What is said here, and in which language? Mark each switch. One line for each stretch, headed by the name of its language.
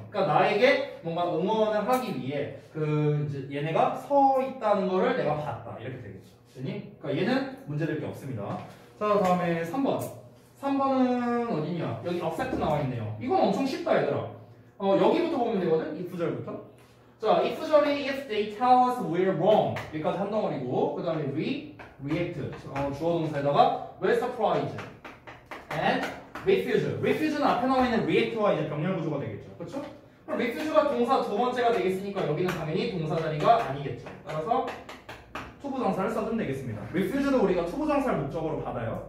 Korean: 그러니까 나에게 뭔가 응원을 하기 위해 이제 얘네가 서 있다는 거를 내가 봤다. 이렇게 되겠죠. 됐니? 그러니까 얘는 문제될 게 없습니다. 자, 다음에 3번. 3번은 어디냐? 여기 accept 나와 있네요. 이건 엄청 쉽다, 얘들아. 여기부터 보면 되거든? if 절부터. 자,
English: if
Korean: 절이
English: if they tell us we're wrong.
Korean: 여기까지 한 덩어리고, 그 다음에 react. 주어 동사에다가 we're surprised. and refuse. refuse는 앞에 나와 있는 react와 이제 병렬 구조가 되겠죠. 그렇죠? 그럼 refuse가 동사 두 번째가 되겠으니까 여기는 당연히 동사 자리가 아니겠죠. 따라서 투부정사를 써주면 되겠습니다. refuse도 우리가 투부정사를 목적으로 받아요.